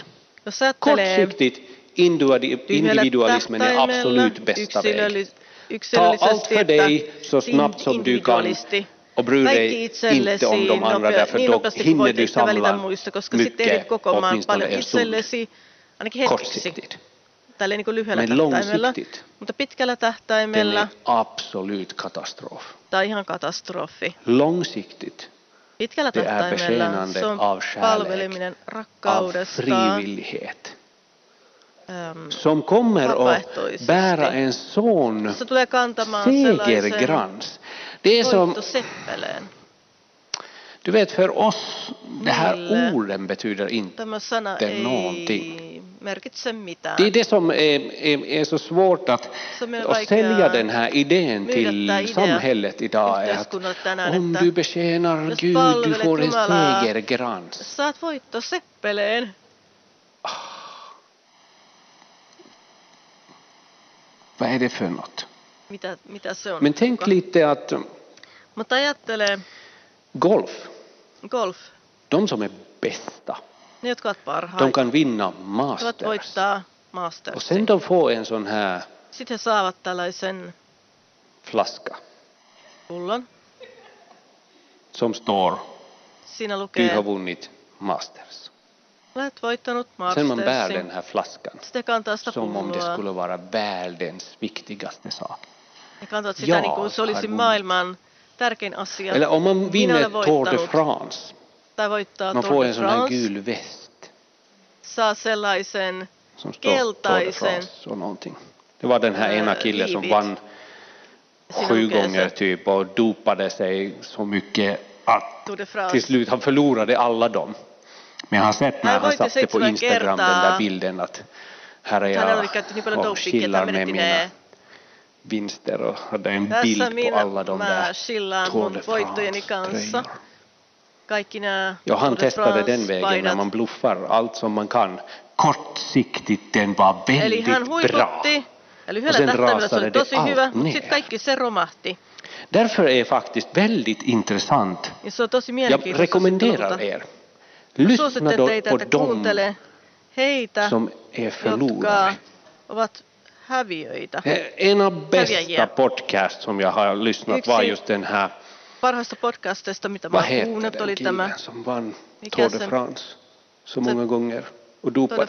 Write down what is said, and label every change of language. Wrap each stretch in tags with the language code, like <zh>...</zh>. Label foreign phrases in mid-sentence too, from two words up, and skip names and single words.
<sv>Kortsiktigt individualismen är absolut bästa väg. Ta allt för dig så snabbt som du kan och bry dig inte om de andra, därför då hinner du samla mycket, åtminstone en stund. Kortsiktigt. Men långsiktigt,</sv> <fi>mutta pitkällä tähtäimellä</fi> <sv>den är absolut katastrof.</sv> <fi>Tai ihan katastrofi.</fi> <sv>Långsiktigt,</sv> <fi>pitkällä</fi> <sv>det är</sv> <fi>tähtäimellä se on</fi> <sv>av</sv> <fi>palveleminen</fi> <sv>kärlek, av</sv> <fi>rakkaudesta,</fi> <sv>frivillighet, som kommer att bära en sån segerglans. Det är som, du vet, för oss, det här orden betyder inte någonting. Det är det som är så svårt att sälja den här idén till samhället idag. Är att om du betjänar Gud, du får en segerglans. Vad är det för något?</sv> <fi>Mitä se on?</fi> <sv>Men tänk lite att golf, de som är bästa,</sv> <fi>ne, jotka ovat parhaita,</fi> <sv>de kan vinna Masters. Och sen de får en sån här</sv> <fi>sitten he saavat tällaisen</fi> <sv>flaska</sv> <fi>pullon.</fi> <sv>Som står,</sv> <fi>siinä</fi> <sv>du</sv> <fi>lukee,</fi> <sv>har vunnit Masters.</sv> <fi>olet voittanut</fi> <sv>Sen man bär</sv> <fi>Mastersin.</fi> <sv>den här flaskan</sv> <fi>Sitten kantaa sitä</fi> <sv>som om det</sv> <fi>pulloa.</fi> <sv>skulle vara världens viktigaste sak.</sv> <fi>Ne kantavat sitä niin kuin se olisi maailman tärkein asia.</fi> <sv>Eller om man vinner</sv> <fi>olen</fi> <sv>Tour de</sv> <fi>voittanut.</fi> <sv>France,</sv> <fi>Tai voittaa</fi> <sv>man</sv> <fi>Tour</fi> <sv>får</sv> <fi>de</fi> <sv>en sån här</sv> <fi>France.</fi> <sv>gul väst</sv> <fi>Saa sellaisen</fi> <sv>som står Tour de</sv> <fi>keltaisen.</fi> <sv>France och någonting. Det var den här ena killen som livet. vann 7 gånger typ och dopade sig så mycket att</sv> <fi>Tour de France.</fi> <sv>till slut han förlorade alla dem. Men jag har sett när han satte på Instagram den där bilden att här är jag och chillar med mina vinster och hade en bild på alla de där Tour de France-tröjor. Ja, han testade den vägen när man bluffar allt som man kan. Kortsiktigt den var väldigt bra.</sv> <fi>Eli</fi> <sv>Och sen</sv> <fi>lyhyellä tähtäimellä se</fi> <sv>rasade</sv> <fi>oli</fi> <sv>det</sv> <fi>tosi hyvä,</fi> <sv>allt</sv> <fi>mutta sitten</fi> <sv>ner.</sv> <fi>kaikki se romahti.</fi> <sv>Därför är faktiskt väldigt intressant.</sv> <fi>Ja se on tosi</fi> <sv>Jag</sv> <fi>mielenkiintoista.</fi> <sv>rekommenderar er. Lyssna</sv> <fi>Suosittelen</fi> <sv>då</sv> <fi>teitä,</fi> <sv>på</sv> <fi>että</fi> <sv>dem</sv> <fi>kuuntele heitä,</fi> <sv>som är</sv> <fi>jotka</fi> <sv>förlorare.</sv> <fi>ovat häviöitä.</fi> <sv>En av bästa podcast som jag har lyssnat var just den här</sv> <fi>parhaista podcasteista, mitä mä oon kuunnellut, oli tämä.</fi> <sv>Som vann Tour de France så många gånger och dopades.</sv>